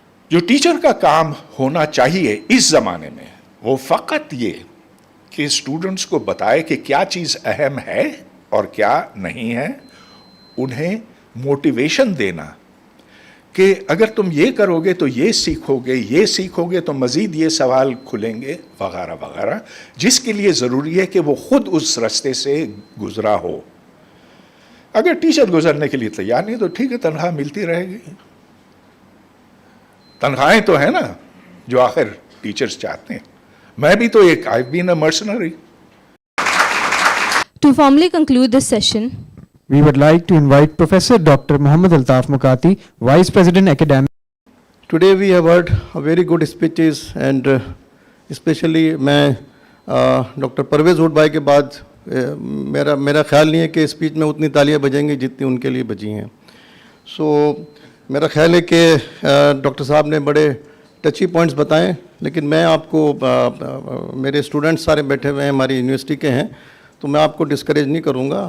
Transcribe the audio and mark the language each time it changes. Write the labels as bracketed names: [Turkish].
[Urdu] جو ٹیچر کا کام ہونا چاہیے اس زمانے میں وہ فقط یہ کہ اسٹوڈنٹس کو بتائے کہ کیا چیز اہم ہے اور کیا نہیں ہے, انہیں موٹیویشن دینا کہ اگر تم یہ کرو گے تو یہ سیکھو گے تو مزید یہ سوال کھلیں گے وغیرہ وغیرہ, جس کے لیے ضروری ہے کہ وہ خود اس راستے سے گزرا ہو. اگر ٹیچر گزرنے کے لیے تیار نہیں تو ٹھیک ہے, تنخواہ ملتی رہے گی. تنخواہیں تو ہیں نا جو آخر ٹیچرز چاہتے ہیں. میں بھی تو ایک [English] I've been a mercenary. To formally conclude this session, we would like to invite Professor Dr. Muhammad Altaf Muqati, Vice President Academic. Today we have heard very good speeches and especially [Urdu] میں doctor Pervez hood بھائی کے بعد میرا خیال نہیں ہے کہ speech میں اتنی تالیاں بجیں گی جتنی ان کے لیے بجی ہیں. سو میرا خیال ہے کہ ڈاکٹر صاحب نے بڑے ٹچی پوائنٹس بتائیں, لیکن میں آپ کو میرے اسٹوڈنٹس سارے بیٹھے ہوئے ہیں ہماری یونیورسٹی کے ہیں, تو میں آپ کو ڈسکریج نہیں کروں گا.